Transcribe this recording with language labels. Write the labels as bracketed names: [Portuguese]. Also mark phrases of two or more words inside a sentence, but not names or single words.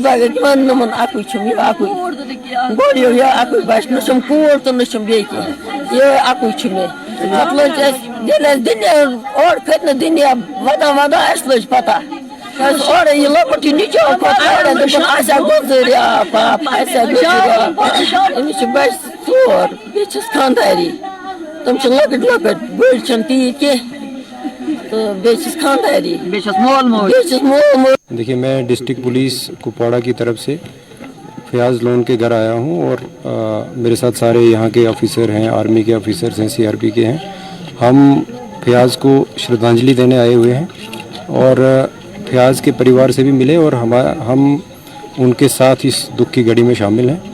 [Kashmiri] بغٲر پنُن اَکُے چھُم یہِ اَکُے گوٚو یِہوے اَکُے بچہٕ نہ چھُم کوٗر تہٕ نہ چھُم بیٚیہِ کینٛہہ یِہوے اَکُے چھُ مےٚ پتہٕ لٔج اَسہِ ییٚلہِ اَسہِ دُنیا اورٕ کھٔتۍ نہٕ دُنیا ودان ودان اَسہِ لٔج پتہ اورے یہِ لۄکُٹ یہِ نِچو کھوٚت اورے دوٚپُن اَسہِ ہا گُزٲرۍ پاپہٕ اَسہِ ہا گُزٲرۍ أمِس چھِ بچہِ 4 بیٚیہِ چھِس خانداری تِم چھِ لۄکٕٹۍ لۄکٕٹۍ بٔڑۍ چھِنہٕ تیٖتۍ کینٛہہ تہٕ بیٚیہِ چھِس خانداری بیٚیہِ چھِس مول موج۔ [Urdu] دیکھیے میں [English] district police [Urdu] کپواڑہ کی طرف سے فیاض لون کے گھر آیا ہوں اور میرے ساتھ سارے یہاں کے آفیسر ہیں، آرمی کے آفیسرز ہیں، سی آر پی کے ہیں۔ ہم فیاض کو شردھانجلی دینے آئے ہوئے ہیں اور فیاض کے پریوار سے بھی ملے اور ہم ان کے ساتھ اس دکھ کی گھڑی میں شامل ہیں